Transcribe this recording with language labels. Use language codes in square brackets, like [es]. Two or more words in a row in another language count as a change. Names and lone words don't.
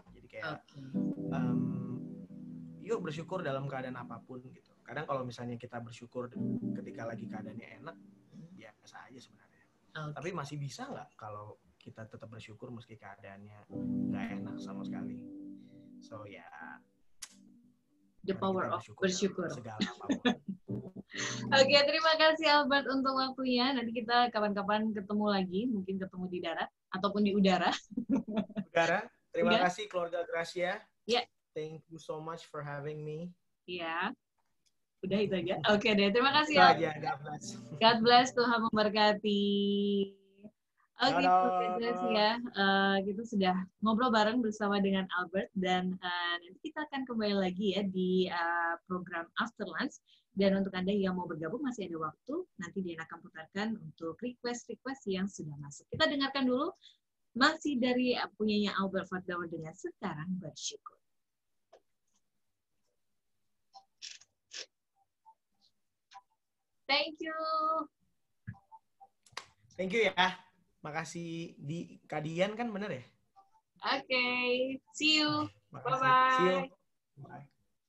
[id] Jadi kayak yuk bersyukur dalam keadaan apapun gitu. Kadang kalau misalnya kita bersyukur ketika lagi keadaannya enak, biasa aja sebenarnya. Tapi masih bisa nggak kalau kita tetap bersyukur meski keadaannya nggak enak sama sekali. So ya, [en] the power of bersyukur. [id] Segala apapun. Oke, terima kasih Albert untuk waktunya. Nanti kita kapan-kapan ketemu lagi, mungkin ketemu di darat ataupun di udara. Udara. Terima kasih keluarga Gracia. Ya. [en] Yeah. Thank you so much for having me. [id] Iya. Udah itu aja. Oke deh, terima kasih ya. [en] God bless. God bless, [id] Tuhan memberkati. Oke, ya. Kita sudah ngobrol bareng bersama dengan Albert dan nanti kita akan kembali lagi ya di program After Lunch. Dan untuk Anda yang mau bergabung masih ada waktu, nanti dia akan putarkan untuk request-request yang sudah masuk. Kita dengarkan dulu masih dari punyanya Albert Fakdauer dengan Sekarang Bersyukur. [en] Thank you. Thank you ya. [id] Makasih di Kadian kan bener ya? Oke. [en] See you. [id] Makasih. [en] Bye-bye. See you. Bye.